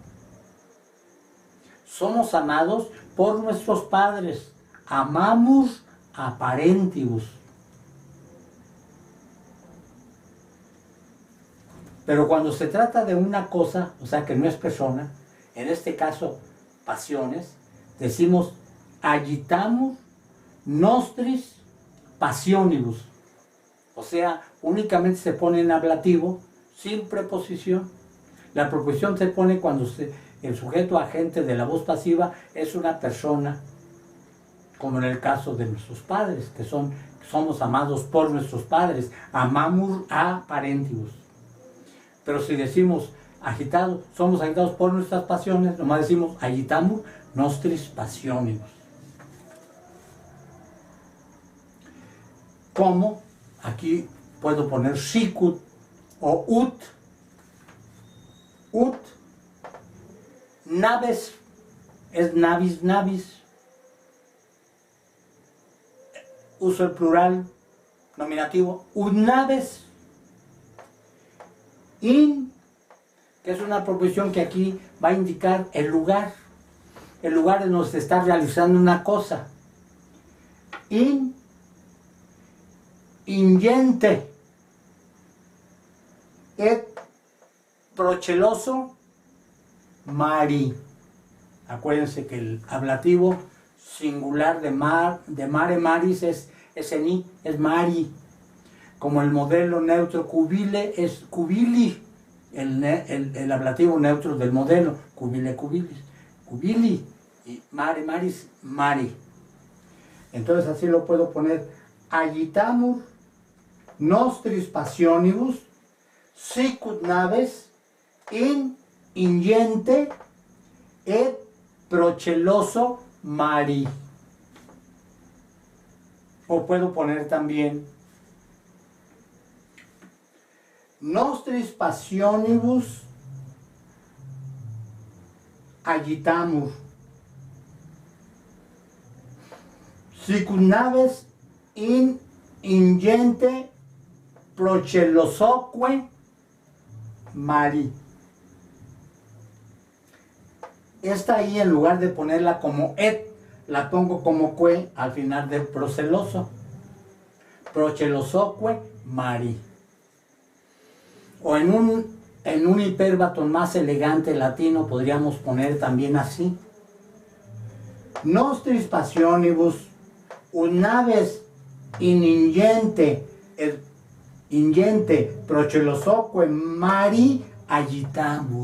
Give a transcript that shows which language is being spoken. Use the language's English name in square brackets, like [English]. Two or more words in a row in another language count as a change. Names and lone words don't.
[Spanish] Somos amados por nuestros padres. [Latin] Amamur apparentibus. [Spanish] Pero cuando se trata de una cosa, o sea que no es persona, en este caso pasiones, decimos [Latin] agitamus nostris passionibus. [Spanish] O sea, únicamente se pone en ablativo sin preposición. La preposición se pone cuando el sujeto agente de la voz pasiva es una persona, como en el caso de nuestros padres, que somos amados por nuestros padres. [Latin] Amamur apparentibus. [Spanish] Pero si decimos agitados, somos agitados por nuestras pasiones, nomás decimos [Latin] agitamur nostris passionibus. [Spanish] ¿Cómo? Aquí puedo poner sicut o ut. [Latin] Ut. Naves es navis, navis. [Spanish] Uso el plural nominativo. [Latin] Ut naves. In, [Spanish] que es una proposición que aquí va a indicar el lugar en donde se está realizando una cosa. [Latin] Ingente et procheloso, mari. [Spanish] Acuérdense que el ablativo singular de [Latin] mare maris [Spanish] es eni, es mari. Como el modelo neutro cubile es cubili, el ablativo neutro del modelo, [Latin] cubile cubilis, cubili, y mare maris, mari. [Spanish] Entonces así lo puedo poner: [Latin] agitamur nostris passionibus sicut naves in ingente et procheloso mari. [Spanish] O puedo poner también: [Latin] nostris passionibus agitamur sicut naves in ingente prochelosoque mari. [Spanish] Esta ahí, en lugar de ponerla como et, la pongo como que al final del proceloso. [Latin] Prochelosoque mari. [Spanish] O en un hipérbaton más elegante latino podríamos poner también así: [Latin] nostris passionibus naves in ingente prochelosoque mari agitamur.